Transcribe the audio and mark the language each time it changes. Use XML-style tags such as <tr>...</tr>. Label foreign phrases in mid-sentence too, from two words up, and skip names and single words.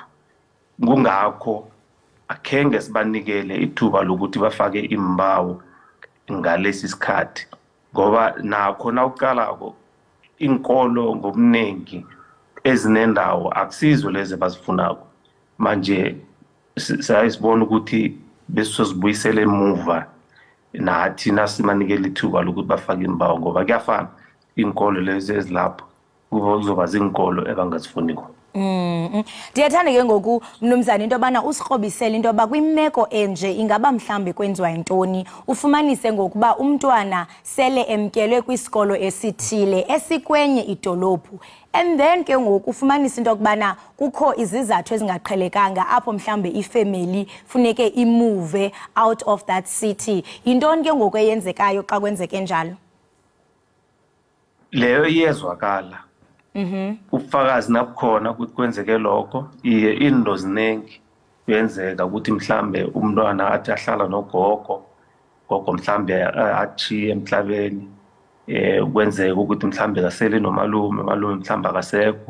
<nr>Kungakho akhenge sibanikele ithuba lokuthi bafake imbawo ngalesi sikhathi, ngoba nakho nawuqalako inkolo ngobunengi ezinendawo akusizo lezi bazifunako. Manje sayisibona ukuthi besizobuyisela emuva nathi nasibanikele ithuba lokuthi bafake imbawo, ngoba kuyafana inkolo lezi ezilapho kuzoba zinkolo ebangazifuniko.</nr> <xh>Ndiyathanda ke ngoku mnumzana into yobana usikrobisele into yoba kwimeko enje ingaba mhlambe kwenziwa intoni ufumanise ngokuba umntwana sele emkelwe kwisikolo esithile esikwenye idolophu,</xh> <en>and then</en> <xh>ke ngoku ufumanise into yokubana kukho izizathu ezingaqhelekanga apho mhlambe ifamily funeke imove</xh> <en>out of that city.</en> <xh>Yintoni ke ngoku eyenzekayo xa kwenzeke njalo?</xh> <nr>Leyo iyezwakala. Ubufakazi nabukhona ukuthi kwenzeke lokho, into ziningi kuyenzeka ukuthi mhlambe umntwana athi ahlala nogogo, gogo mhlambe achiye emhlabeni, kwenzeka ukuthi mhlambe kasele nomalume, malume mhlambe akasekho.</nr>